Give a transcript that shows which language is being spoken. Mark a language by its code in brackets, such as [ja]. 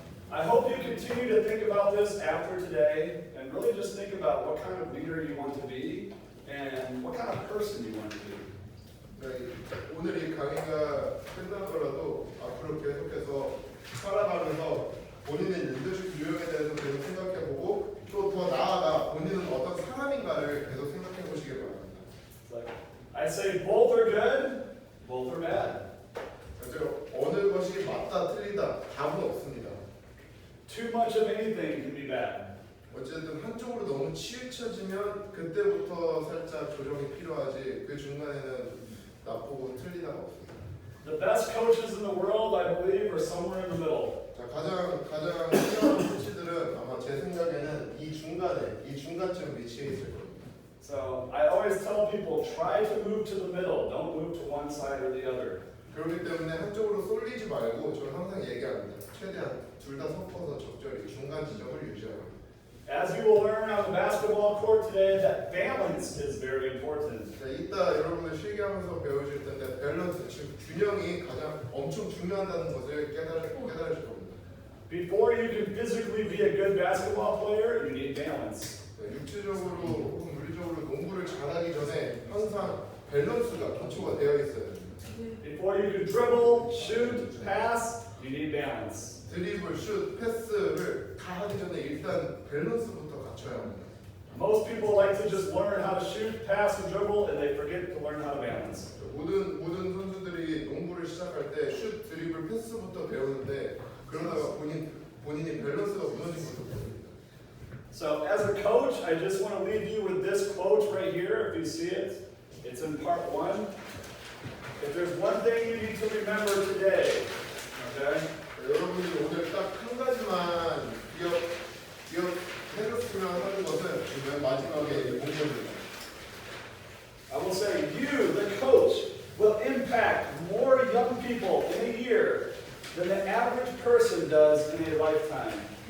[en] I hope you continue to think about this after today and really just think about what kind of leader you want to be and what kind of person you want to be. [ko] 오늘 이 강의가 끝나더라도 앞으로 계속해서 살아가면서 본인의 리더십 유형에 대해서 계속 생각해보고 또 더 나아가 본인은 어떤 사람인가를 계속 생각해보시기 바랍니다. [en] I say both are good, both are bad. [ko] 그래서 어느 것이 맞다 틀리다 답은 없습니다. [en] Too much of anything can be bad. [ko] 어쨌든 한쪽으로 너무 치우쳐지면 그때부터 살짝 조정이 필요하지 그 중간에는 나쁘고 틀리다가 없습니다. [en] The best coaches in the world, I believe, are somewhere in the middle. [ko] 자, 가장 훌륭한 코치들은 아마 제 생각에는 이 중간쯤 위치해 있을 겁니다. [en] So I always tell people, try to move to the middle. Don't move to one side or the other. [ko] 그렇기 때문에 한쪽으로 쏠리지 말고 저는 항상 얘기합니다. 최대한 둘 다 섞어서 적절히 중간 지점을 유지하라. [en] As you will learn on the basketball court today, that balance is very important. [ko] 자, 이따 여러분들 실기하면서 배우실 텐데 밸런스, 즉 균형이 가장 엄청 중요하다는 것을 깨달으실 겁니다. [en] Before you can physically be a good basketball player, you need balance. [ko] 자, 육체적으로 혹은 물리적으로 농구를 잘하기 전에 항상 밸런스가 기초가 되어 있어야 됩니다. [en] Before you can dribble, shoot, pass, you need balance. [ko] 드리블, 슛, 패스를 다 하기 전에 일단 밸런스부터 갖춰야 합니다. [en] Most people like to just learn how to shoot, pass, and dribble, and they forget to learn how to balance. [ko] 모든 선수들이 농구를 시작할 때 슛, 드리블, 패스부터 배우는데 그러다가 본인이 밸런스가 무너진 것도 모릅니다. [en] So as a coach, I just want to leave you with this quote right here. If you see it, it's in part 1. If there's one thing you need to remember today, okay? [ko] 여러분이 오늘 딱 한 가지만 기억해줬으면 하는 것은 맨 마지막에 공부입니다. [en] I will say you, the coach, will impact more young people in a year than the average person does in a lifetime.